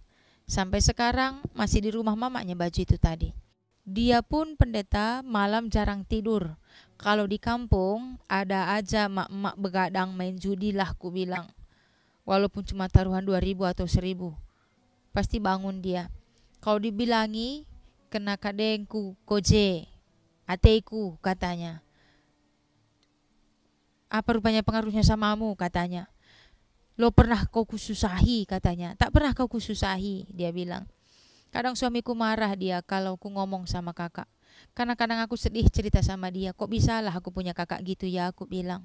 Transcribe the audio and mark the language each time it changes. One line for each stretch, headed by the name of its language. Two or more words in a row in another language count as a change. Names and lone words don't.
Indonesian: Sampai sekarang masih di rumah mamanya baju itu tadi. Dia pun pendeta malam jarang tidur. Kalau di kampung ada aja mak-mak begadang main judi lah ku bilang. Walaupun cuma taruhan 2.000 atau 1.000. Pasti bangun dia. Kalau dibilangi
Batak Karo: kena kadengku koje.
Indonesian: Ateku katanya. Apa rupanya pengaruhnya samamu katanya. Lo pernah kau kususahi katanya. Tak pernah kau kususahi dia bilang. Kadang suamiku marah dia kalau ku ngomong sama kakak. Karena kadang aku sedih cerita sama dia. Kok bisalah aku punya kakak gitu ya aku bilang.